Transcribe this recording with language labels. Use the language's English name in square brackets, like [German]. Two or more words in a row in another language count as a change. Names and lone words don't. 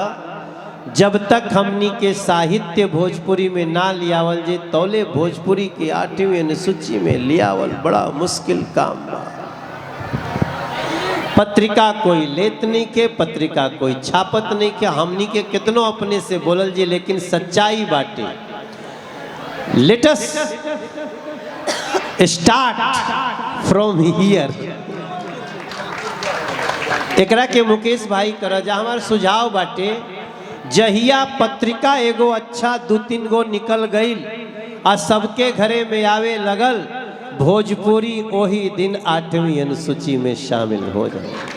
[Bhojpuri] जब तक हमनी के साहित्य भोजपुरी में ना लियावल जे, तौले भोजपुरी के 8वीं अनुसूची में लियावल बड़ा मुश्किल काम बा। पत्रिका कोई लेत नहीं के, पत्रिका कोई छापत नहीं के। हमनी के कितनों अपने से बोलल जे, लेकिन सच्चाई बाटे। [English] let us start from here. [Bhojpuri] एकरा के मुकेश भाई कर जा। हमार सुझाव बाटे, जहिया पत्रिका एगो अच्छा 2-3 गो निकल गई आ सबके घरे में आवे लगल, भोजपुरी वही दिन 8वीं अनुसूची में शामिल हो जाए।